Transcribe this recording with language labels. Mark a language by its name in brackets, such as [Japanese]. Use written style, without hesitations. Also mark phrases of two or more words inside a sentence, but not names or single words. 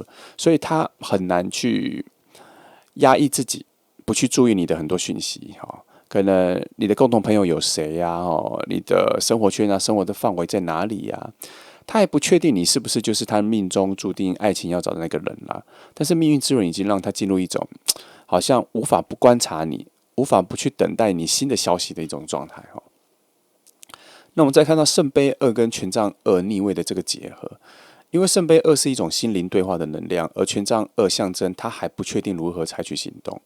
[Chinese] 所以他很難去壓抑自己，不去注意你的很多訊息可能你的共同朋友有誰你的生活圈生活的範圍在哪裡他也不確定你是不是就是他命中注定愛情要找的那個人啦。但是命運之輪已經讓他進入一種好像無法不觀察你，無法不去等待你新的消息的一種狀態那我們再看到聖杯2跟權杖2逆位的這個結合，因為聖杯2是一種心靈對話的能量，而權杖2象徵他還不確定如何採取行動。